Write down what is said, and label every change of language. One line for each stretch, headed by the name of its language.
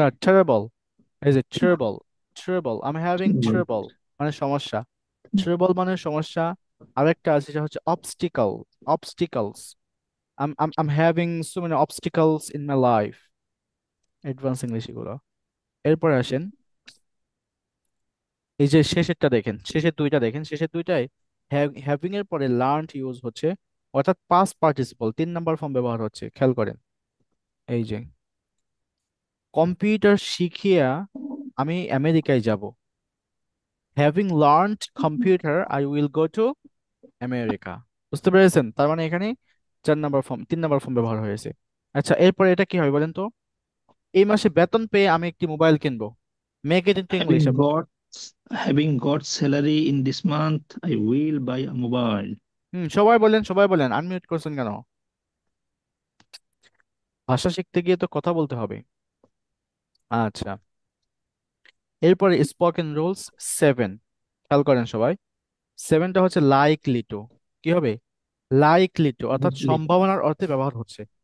Bangla: না, ট্রাবল, এই যে trouble, trouble,
English: I am having trouble
Bangla: মানে সমস্যা, ট্রাবল মানে সমস্যা। আরেকটা আছে যেটা হচ্ছে অবস্টিকল, অবস্টিকলস,
English: I'm having so many obstacles in my life.
Bangla: Advance English এগুলো। এরপরে আসেন, এই যে শেষেরটা দেখেন, শেষের দুইটা দেখেন, শেষের দুইটায় হ্যাভিং এর পরে লার্নড ইউজ হচ্ছে, অর্থাৎ পাস্ট পার্টিসিপল 3 নাম্বার ফর্ম ব্যবহার হচ্ছে, খেয়াল করেন। এই যে কম্পিউটার শিখিয়া আমি আমেরিকায় যাব,
English: Having learned computer I will go to America.
Bangla: বুঝতে পেরেছেন? তার মানে এখানে 4 নাম্বার ফর্ম, 3 নাম্বার ফর্ম ব্যবহার হয়েছে। আচ্ছা, এরপরে এটা কি হবে বলেন তো? এই মাসে বেতন পেয়ে আমি একটি মোবাইল কিনবো।
English: Make it into English. Having got salary in this month, I will buy a mobile.
Bangla: সবাই বলেন, সবাই বলেন, আনমিউট করছেন কেন? ভাষা শিখতে গিয়ে তো কথা বলতে হবে। আচ্ছা, এরপরে স্পোকেন রুলস 7, খেয়াল করেন সবাই। 7টা হচ্ছে লাইকলি টু। কি হবে? লাইকলি টু, অর্থাৎ সম্ভাবনার অর্থে ব্যবহার হচ্ছে।